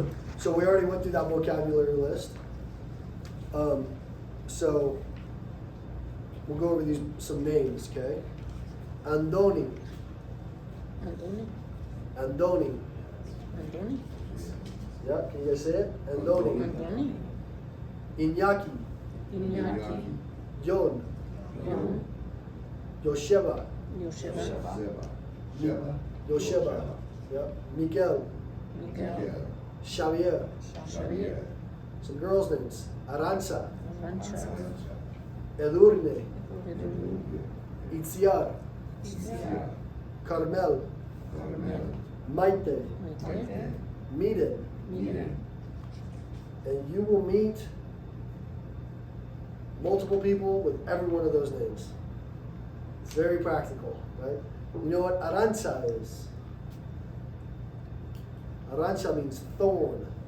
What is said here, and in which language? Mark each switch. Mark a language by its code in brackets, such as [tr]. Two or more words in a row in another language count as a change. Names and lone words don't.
[en] So we already went through that vocabulary list. So we'll go over some names, okay? Andoni. Yeah, can you guys say it? Andoni. Iñaki. Jon. Yosheba. Yeah. Miguel. Xavier. Some girls' names. Aranza. Edurne. Itziar. Carmel. Maite. Miden. And you will meet multiple people with every one of those names. It's very practical, right? You know what Aranza is? Arancha means thorn.